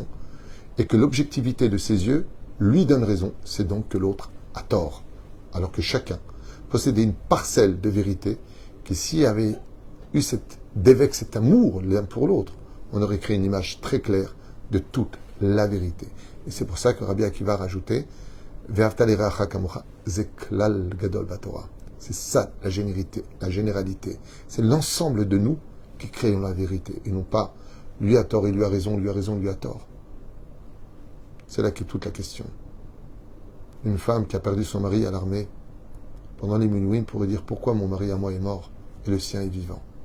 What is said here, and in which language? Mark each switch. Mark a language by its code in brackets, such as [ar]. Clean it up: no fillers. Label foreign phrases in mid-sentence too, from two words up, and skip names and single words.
[fr] Et que l'objectivité de ses yeux lui donne raison, c'est donc que l'autre a tort. Alors que chacun possédait une parcelle de vérité qui, s'il y avait eu cet amour l'un pour l'autre, on aurait créé une image très claire de toute la vérité. Et c'est pour ça que Rabbi Akiva a rajouté [he] ואהבת לרעך כמוך זה כלל גדול בתורה. [fr] C'est ça la généralité. C'est l'ensemble de nous qui créons la vérité et non pas lui a tort, il lui a raison, lui a raison, lui a tort. C'est là qu'est toute la question. Une femme qui a perdu son mari à l'armée pendant les Milouim pourrait dire pourquoi mon mari à moi est mort et le sien est vivant.